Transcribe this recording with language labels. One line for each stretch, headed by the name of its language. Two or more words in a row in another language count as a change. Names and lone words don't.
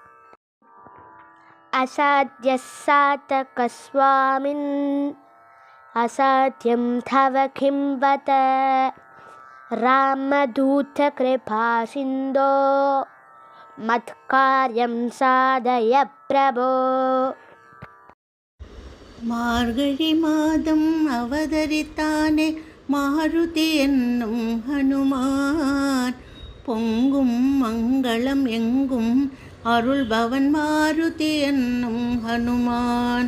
Sanskrit: असाध्यः सातकस्वामिन् असाध्यं तव किं वद रामदूतकृपासिन्धो मत्कार्यं साधय प्रभो।
Tamil: மார்கழி மாதம் அவதரித்தானே மாருதி என்னும் ஹனுமான், பொங்கும் மங்களம் எங்கும் அருள்பவன் மாருதி என்னும் ஹனுமான்.